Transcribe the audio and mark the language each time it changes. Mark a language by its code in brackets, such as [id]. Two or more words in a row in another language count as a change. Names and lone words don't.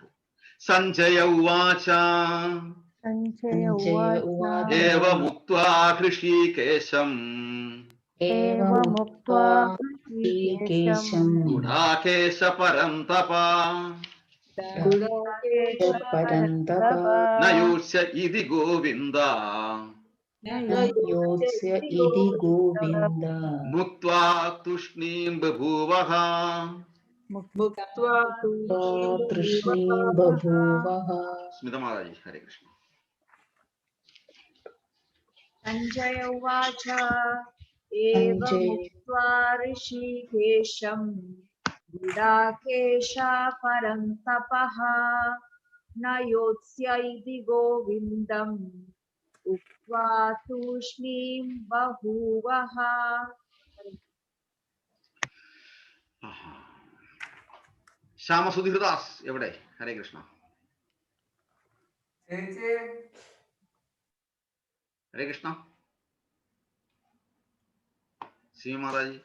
[sa] സഞ്ജയ ഉവാച ഏവമുക്ത്വാ ഹൃഷീകേശം ഗുഡാകേശ പരന്തപ നയോച്യ ഇതി ഗോവിന്ദ മുക്ത്വാ തൂഷ്ണീം ബഭൂവഃ. [ml] സ്മിത മാതാജി, [sa] ഹരേ കൃഷ്ണ. सञ्जय उवाच एवमुक्त्वा ऋषिकेशं गुडाकेशा परन्तपः न योत्स्य इति गोविन्दम् उक्त्वा तूष्णीं बभूवः. [ml] ശ്യാമസുധീർദാസ് എവിടെ? [sa] ഹരേ കൃഷ്ണ. ഹരേ കൃഷ്ണ. [ml] സി മാതാജി.